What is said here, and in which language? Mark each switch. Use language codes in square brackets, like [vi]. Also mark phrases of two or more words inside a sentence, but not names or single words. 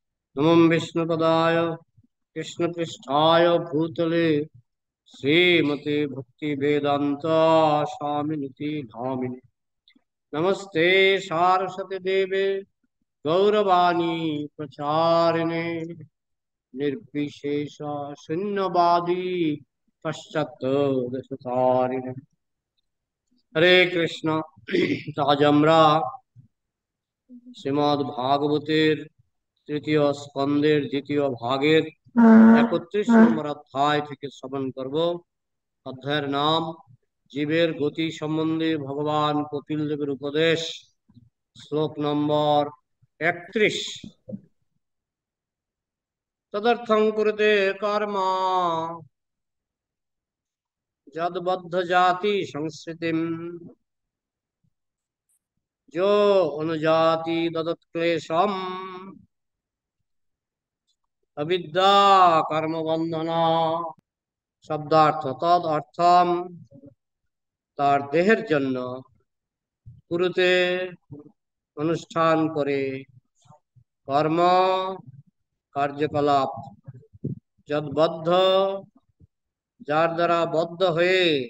[sa] नमो विष्णुपदाय कृष्णपृष्ठाय भूतले श्रीमते भक्ति वेदांत स्वामिनिति धामिनि नमस्ते सारस्वती देवे गौरवाणी प्रचारिणे निर्विशेष शून्यवादी पश्चात दशतारिणे हरे कृष्ण। [bn] আজ আমরা শ্রীমদ্ ভাগবতের তৃতীয় স্কন্ধের দ্বিতীয় ভাগের 31 নম্বর অধ্যায় থেকে শ্রবণ করব। অধ্যায়ের নাম জীবের গতি সম্বন্ধে ভগবান কপিল দেবের উপদেশ, শ্লোক নম্বর 31। [sa] তদর্থং কুরুতে কর্ম যদ্বদ্ধ জাতি সংস্কৃতিম जो अनुजाति ददत्क्लेशम अविद्या कर्म बंधना। शब्दार्थ तद अर्थम [bn] তার দেহের জন্য কুরুতে অনুষ্ঠান করে কর্ম কার্যকলাপ যদ্বদ্ধ যার দ্বারা বদ্ধ হয়ে